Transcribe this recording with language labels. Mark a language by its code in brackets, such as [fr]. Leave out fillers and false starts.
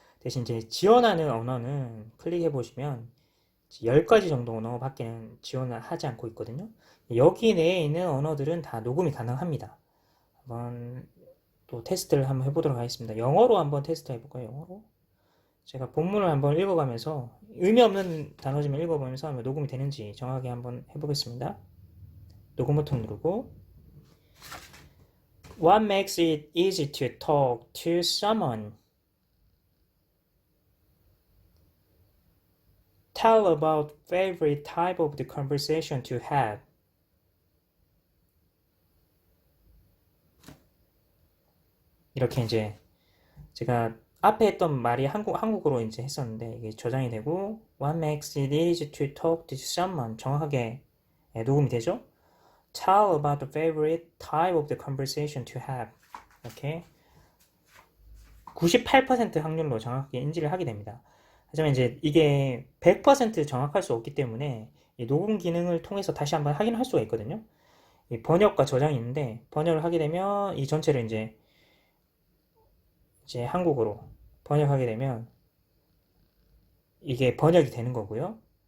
[ko] 대신 이제 지원하는 언어는 클릭해 보시면 10가지 정도 언어밖에 지원을 하지 않고 있거든요. 여기 내에 있는 언어들은 다 녹음이 가능합니다. 한번 또 테스트를 한번 해보도록 하겠습니다. 영어로 한번 테스트 해볼까요? 영어로? 제가 본문을 한번 읽어가면서 의미 없는 단어지만 읽어보면서 한번 녹음이 되는지 정확하게 한번 해보겠습니다. 녹음 버튼 누르고 [en] What makes it easy to talk to someone? Tell about favorite type of the conversation to have. [ko] 이렇게 이제 제가 앞에 했던 말이 한국어로 이제 했었는데 이게 저장이 되고 [en] What makes it easy to talk to someone? [ko] 정확하게 녹음이 되죠? [en] Tell about the favorite type of the conversation to have. [ko] 이렇게 98% 확률로 정확하게 인지를 하게 됩니다. 하지만 이제 이게 100% 정확할 수 없기 때문에 이 녹음 기능을 통해서 다시 한번 확인할 수가 있거든요. 이 번역과 저장이 있는데 번역을 하게 되면 이 전체를 이제 한국어로 번역하게 되면 이게 번역이 되는 거고요.